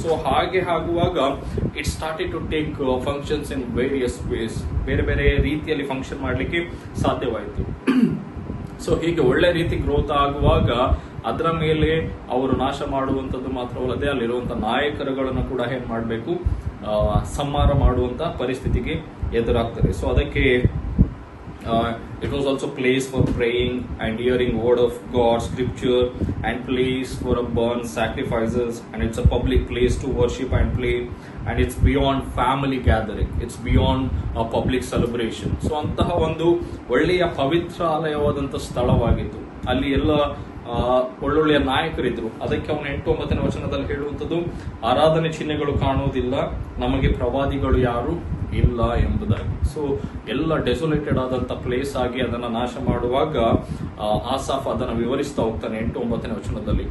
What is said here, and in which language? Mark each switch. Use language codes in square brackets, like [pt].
[kn] So ಹಾಗೆ ಆಗುವಾಗ [en] it started to take functions in various ways, [kn] ಬೇರೆ ಬೇರೆ ರೀತಿಯಲ್ಲಿ ಫಂಕ್ಷನ್ ಮಾಡಲಿಕ್ಕೆ ಸಾಧ್ಯವಾಯಿತು. ಸೊ ಹೀಗೆ ಒಳ್ಳೆ ರೀತಿ ಗ್ರೋತ್ ಆಗುವಾಗ ಅದರ ಮೇಲೆ ಅವರು ನಾಶ ಮಾಡುವಂಥದ್ದು ಮಾತ್ರವಲ್ಲದೆ ಅಲ್ಲಿರುವಂತಹ ನಾಯಕರುಗಳನ್ನು ಕೂಡ ಏನ್ ಮಾಡಬೇಕು, ಸಂಹಾರ ಮಾಡುವಂತ ಪರಿಸ್ಥಿತಿಗೆ ಎದುರಾಗ್ತದೆ. ಸೊ ಅದಕ್ಕೆ [en] it was also place for praying and hearing word of God, scripture, and place for a burn sacrifices, and it's a public place to worship and play, and it's beyond family gathering, it's beyond a public celebration. [kn] So ಅಂತಹ ಒಂದು ಒಳ್ಳೆಯ ಪವಿತ್ರಾಲಯವಾದಂತ ಸ್ಥಳವಾಗಿತ್ತು. ಅಲ್ಲಿ ಎಲ್ಲ ಒಳ್ಳೊಳ್ಳೆಯ ನಾಯಕರಿದ್ರು. ಅದಕ್ಕೆ ಅವನು 8-9 ವಚನದಲ್ಲಿ ಹೇಳುವಂಥದ್ದು, ಆರಾಧನೆ ಚಿಹ್ನೆಗಳು ಕಾಣುವುದಿಲ್ಲ, ನಮಗೆ ಪ್ರವಾದಿಗಳು ಯಾರು ಇಲ್ಲ ಎಂಬುದಾಗಿ. ಸೊ ಎಲ್ಲ ಡೆಸೋಲೇಟೆಡ್ ಆದಂತ ಪ್ಲೇಸ್ ಆಗಿ ಅದನ್ನ ನಾಶ ಮಾಡುವಾಗ ಆಸಾಫ್ ಅದನ್ನ ವಿವರಿಸ್ತಾ ಹೋಗ್ತಾನೆ 8-9 ವಚನದಲ್ಲಿ.